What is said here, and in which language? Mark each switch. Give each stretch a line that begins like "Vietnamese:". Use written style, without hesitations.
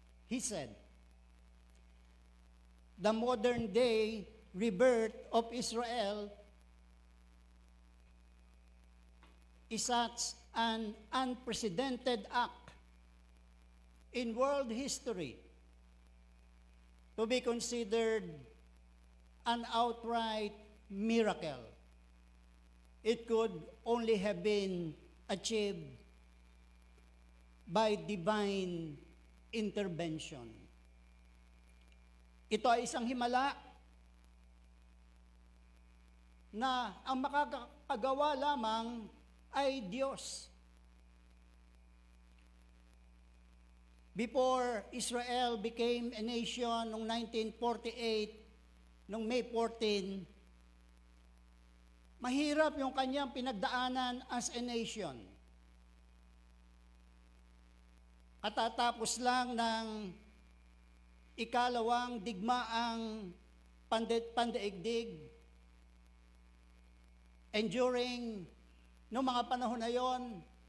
English: He said, the modern day rebirth of Israel is such an unprecedented act in world history to be considered an outright miracle. It could only have been achieved by divine intervention.
Filipino: Ito ay isang himala na ang makakagawa lamang ay Diyos.
English: Before Israel became a nation noong 1948, noong May 14,
Filipino: mahirap yung kanyang pinagdaanan
English: as a nation.
Filipino: Katatapos lang ng ikalawang digmaang pandaigdig,
English: and during
Filipino: noong mga panahon na yon,